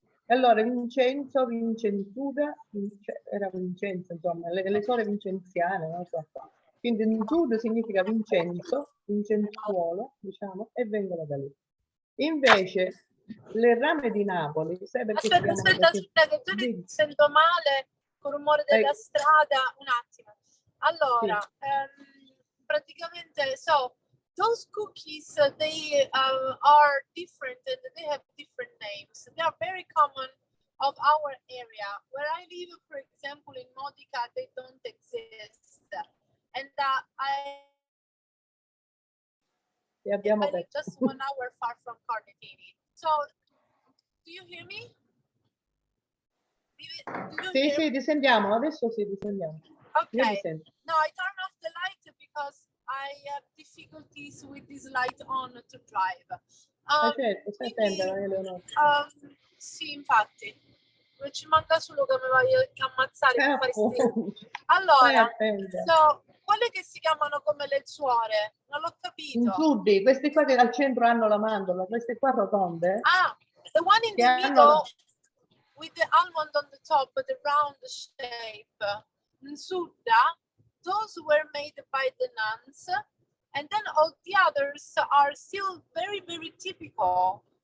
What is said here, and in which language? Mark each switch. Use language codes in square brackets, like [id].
[it] E allora Vincenzo, Vincenzuda, era Vincenzo, insomma, le suore vincenziane, non so. Quindi inzudo significa Vincenzo, Vincenzuolo, diciamo, e vengono da lì. Invece le rame di Napoli, sai perché si chiamano così? Che tu mi sento male con il rumore della strada, un attimo. Allora, praticamente, [en] so, those cookies, they are different and they have different names. They are very common of our area. Where I live, for example, in Modica, they don't exist. And I live just 1 hour far from Carlentini. So, do you hear me? [it] Sì, ti sentiamo, adesso sì, ti sentiamo. [en] Okay. No, I turn off the light because I have difficulties with this light on to drive. [it] Certo, stai attenta, Eleonora. Sì, infatti. Non ci manca solo che mi voglio ammazzare per fare sti. Allora, so, quelle che si chiamano come le suore, non l'ho capito. Inzudi, questi qua che al centro hanno la mandorla, queste qua rotonde. [en] The one in the middle with the almond on the top, the round shape. Nzuda, those were made by the nuns, and then all the others are still very, very typical.